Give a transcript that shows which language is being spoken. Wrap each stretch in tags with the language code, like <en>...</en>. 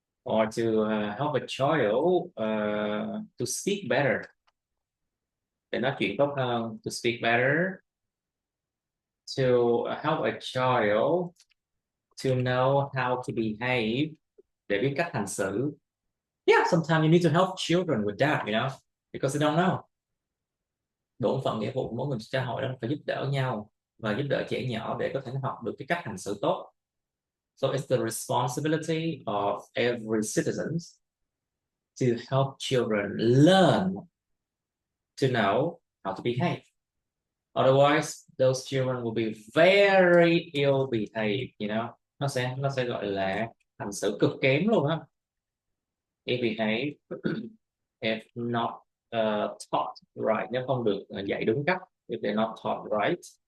<en>Or to help a child to speak better,</en> <vi>để nói chuyện tốt hơn,</vi> <en>to speak better, to help a child to know how to behave,</en> <vi>để biết cách hành xử.</vi> <en>Yeah, sometimes you need to help children with that, you know, because they don't know.</en> <vi>Bổn phận nghĩa vụ của mỗi người xã hội đó phải giúp đỡ nhau và giúp đỡ trẻ nhỏ để có thể học được cái cách hành xử tốt.</vi> <en>So it's the responsibility of every citizen to help children learn to know how to behave. Otherwise, those children will be very ill behaved, you know.</en> <vi>Nó sẽ gọi là hành xử cực kém luôn á.</vi> <en>Ill behaved if not taught right,</en> <vi>nếu không được dạy đúng cách,</vi> <en>if they're not taught right.</en>